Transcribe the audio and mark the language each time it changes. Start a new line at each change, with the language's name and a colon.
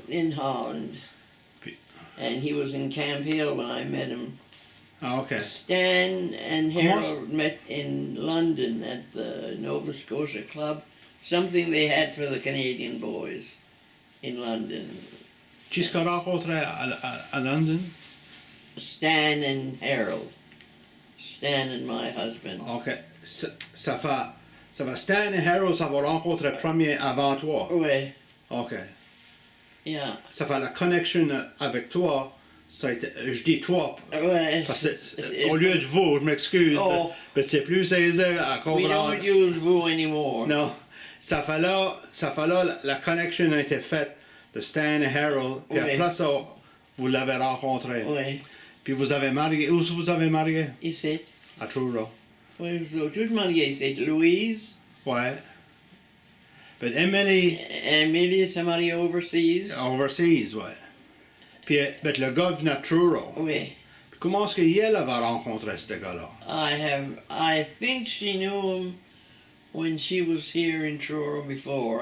English: In Holland. And he was in Camp Hill when I met him. Ah, OK. Stan and Harold met in London at the Nova Scotia Club, something they had for the Canadian boys in London.
French: Qui est-ce qu'on rencontrait à London?
English: Stan and Harold. Stan and my husband. OK.
French: Ça va Stan et Harold, ça va rencontrer premier avant toi. Oui. OK.
English: Yeah.
French: Ça fait la connexion avec toi, ça a été, je dis toi, Ouais, parce que, au lieu de vous, je m'excuse, Oh. mais c'est plus aisé à
English: We
French: comprendre.
English: don't use vous anymore.
French: Non, ça fait là, la connexion a été faite de Stan et Harold, puis Oui. après ça, vous l'avez rencontré. Oui. Puis vous avez marié, où vous avez marié? Ici. À Truro. Oui, so tout marié ici. Louise.
English: Ouais. But Emily,
French: Emily s'est mariée overseas. overseas, ouais. Puis but le gars venait de Truro. Oui. Puis comment est-ce qu'elle avait rencontré ce gars-là?
English: I think she knew him when she was here in Truro before.